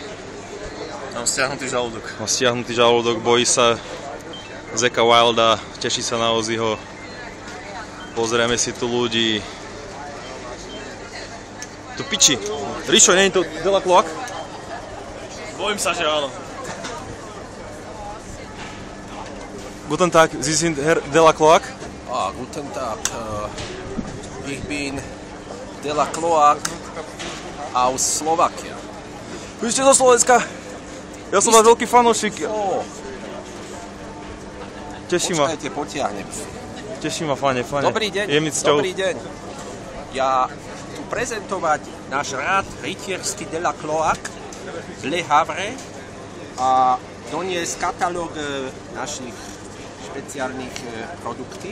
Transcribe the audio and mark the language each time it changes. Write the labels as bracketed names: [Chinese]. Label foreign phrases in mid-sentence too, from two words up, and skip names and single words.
[Slovak] Mám stiahnutý žalúdok. Mám stiahnutý žalúdok, bojí sa Zacka Wilda, teší sa na Ozzyho. Pozrieme si tu ľudí. Tu piči. Rišo, nie je to De La Cloaque? Bojím sa, že áno. [German] Guten Tag, Sie sind Herr De La Cloaque? Guten Tag. Ich bin De La Cloaque aus Slovakia. [Slovak] Vy ste zo Slovenska? Ja som váš veľký fanúšik. Teším ma. Počkajte, potiahnem. Teším ma, fane. Dobrý deň, Je mi cťou. dobrý deň. Ja tu prezentovať náš rád rytierský De La Cloaque Le Havre a doniesť katalóg našich špeciálnych produktí.